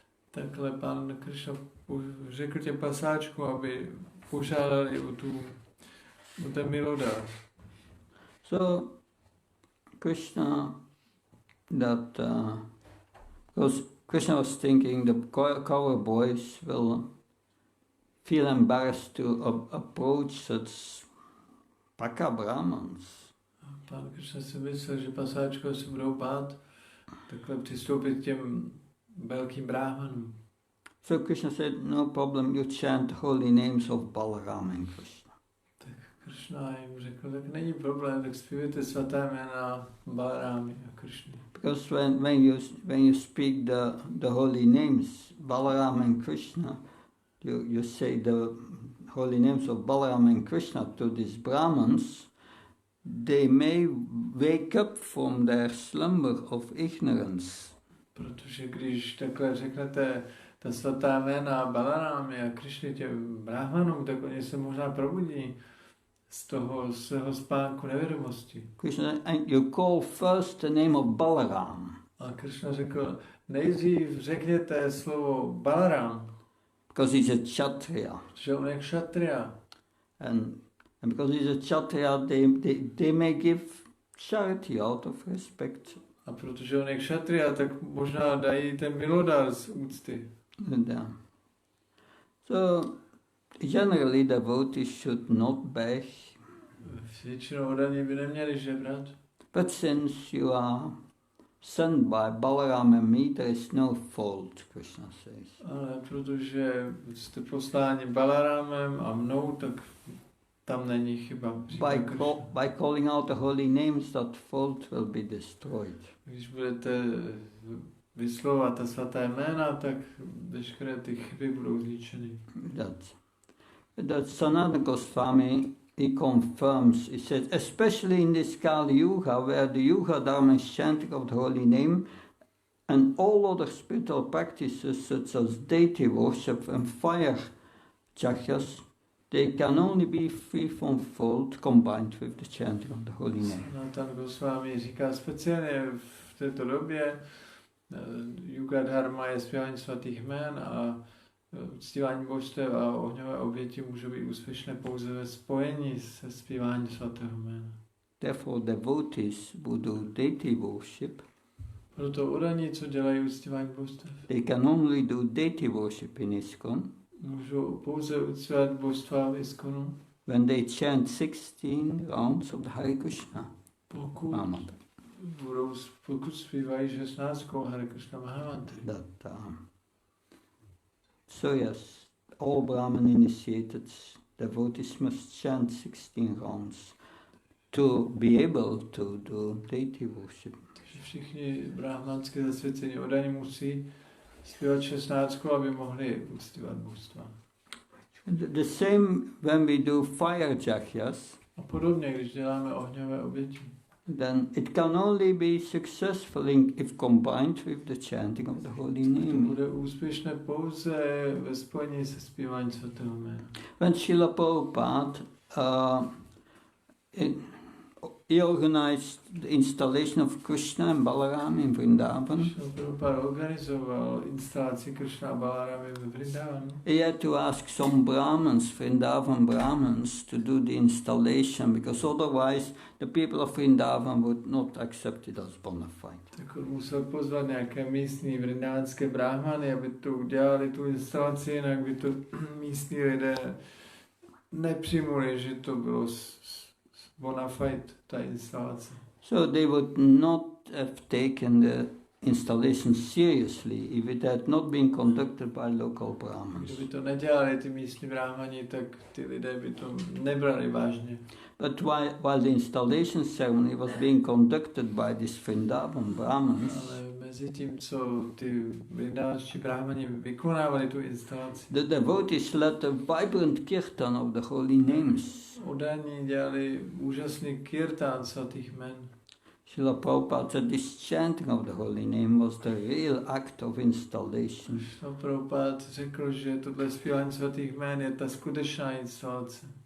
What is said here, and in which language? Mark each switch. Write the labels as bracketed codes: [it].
[cs] Takhle pán Krishna řekl těm pasáčkům, aby požádali o ten milodar. [en] So Krishna, because Krishna was thinking the cower boys will feel embarrassed to approach such Paka Brahmans. [cs] Pán Krishna si myslel, že pasáčkové se budou bát takhle přistoupit k těm velkým bráhmanům. [en] So Krishna said, no problem, you chant holy names of Balaram and Krishna. [cs] Tak Krishna jim řekl, tak není problém, tak zpívejte svaté jména Balarámy a Krishny. [en] Because when you speak the holy names, Balaram and Krishna, you say the holy names of Balaram and Krishna to these Brahmins, they may wake up from their slumber of ignorance. [cs] Protože když takhle řeknete ta svatá jména Balarámy a Krishny těm bráhmanům, tak oni se možná probudí z toho svého spánku nevědomosti. [en] Krishna, and you call first the name of Balaram. [cs] A Krishna řekl, nejdřív řekněte slovo Balaram, [en] Because he's a Kshatriya. [cs] že on je kshatriya. [en] And because he's a Kshatriya, they may give charity out of respect. [cs] A protože on je kshatriya, tak možná dají ten milodar z úcty. [en] So generally devotees should not beg. [cs] Většinou odaní by neměli žebrat. [en] But since you are sent by Balaram and me, there is no fault, Krishna says. [cs] Ale protože jste posláni Balarámem a mnou, tak tam není chyba. [en] By calling out the holy names, that fault will be destroyed. [cs] Když budete vyslovovat ta svatá jména, tak veškeré ty chyby budou zničeny. [en] That Sanatana Goswami, he confirms, he says, especially in this Kali Yuga, where the Yuga Dharma is chanting of the holy name, and all other spiritual practices such as deity worship and fire jhagyas, they can only be free from fault combined with the chanting of the holy name. [cs] Sanatana Goswami říká speciálně v této době, Yuga Dharma je zpívání svatých jmén a uctívání božstev a ohňové oběti můžou být úspěšné pouze ve spojení se zpíváním svatého jména. [en] Therefore, devotees who do deity worship, [cs] proto odaní, co dělají uctívání božstev, [en] they can only do deity worship in ISKCON [cs] můžou pouze uctívat božstva v ISKCONu, [en] when they chant 16 rounds of the Hare Krishna. [cs] budou, pokud zpívají 16. Hare Krishna Mahamantry. [en] So yes, all Brahman initiated devotees must chant 16 rounds to be able to do deity worship. [cs] Všichni brahmanské zasvěcení oddaní musí zpívat 16, aby mohli uctívat božstva. [en] The same when we do fire jagyas, [cs] A podobně, když děláme ohňové oběti, [en] then it can only be successful if combined with the chanting of the holy [cs] to [en] name. [cs] bude úspěšné pouze ve spojení se zpíváním svatého jména. [en] When Srila Prabhupada he organized the installation of Krishna and Balaram in Vrindavan, [cs] Prabhupada organizoval instalaci Krishna a Balaramy ve Vrindavanu. [en] he had to ask some Brahmins, Vrindavan Brahmins, to do the installation because otherwise the people of Vrindavan would not accept it as bona fide. [cs] Tak on musel pozvat nějaké místní vrindavanské brahmany, aby to udělali tu instalaci, jinak by to místní lidé nepřijmuli, že to bylo bona fide, ta instalace. [en] So they would not have taken the installation seriously if it had not been conducted by local Brahmins. [cs] Kdyby to nedělali ty místní brahmani, tak ty lidé by to nebrali vážně. [en] But while the installation ceremony was being conducted by these Vrindavan Brahmins, [cs] Ale mezi tím, co ty vrindavanští brahmani vykonávali tu instalaci, [en] the devotees led a vibrant kirtan of the holy names. [cs] oddaní dělali úžasný kirtán svatých jmen. [en] Srila Prabhupada said this chanting of the holy name was the real act of installation. [cs] Prabhupada řekl, že tohle zpívání svatých jmen je ta skutečná instalace.